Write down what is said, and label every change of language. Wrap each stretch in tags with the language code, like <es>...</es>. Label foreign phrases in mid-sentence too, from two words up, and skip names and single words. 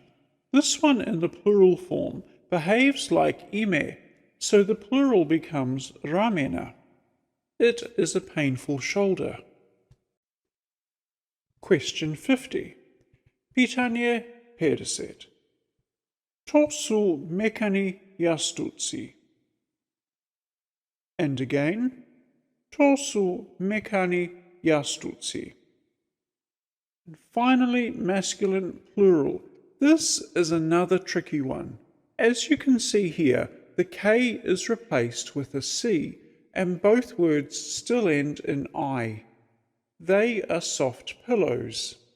<en>This one in the plural form behaves like ime, so the plural becomes ramena. It is a painful shoulder. Question 50.</en> <hr>Pitanje 50. To su mekani jastuci.</hr> <en>And again,</en> <hr>to su mekani jastuci.</hr> <en>And finally, masculine plural. This is another tricky one. As you can see here, the K is replaced with a C, and both words still end in I. They are soft pillows.</en>